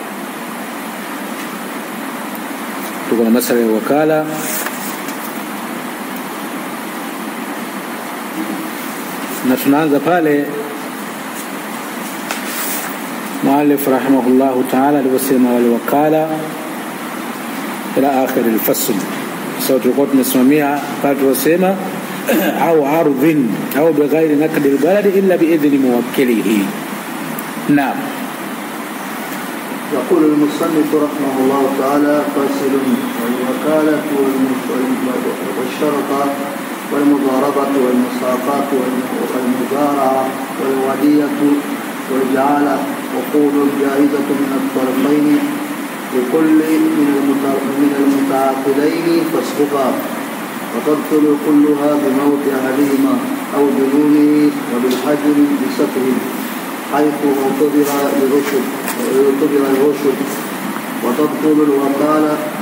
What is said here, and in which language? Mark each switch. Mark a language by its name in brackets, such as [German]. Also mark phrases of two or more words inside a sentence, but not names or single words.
[Swahili] Na tunaanza pale [Arabic] المؤلف رحمه الله تعالى [Swahili] aliposema [Arabic] والوكالة إلى آخر الفصل. [Swahili] So tulikuwa tumesimamia pale tulisema [Arabic] أو عرض أو بغير نقد البلد إلا بإذن موكله. [Swahili] Naam. [Arabic] يقول المصنف رحمه الله تعالى: فاصل: والوكالة والشرطة والمضاربة والمساقات والمزارعة والودية والجعالة عقود جائزة من الطرفين لكل من المتعاقدين فسخها، وتبطل كلها بموت أحدهما أو جنونه وبالحجر بسفه حيث اعتبر الرشد، وتبطل الوكالة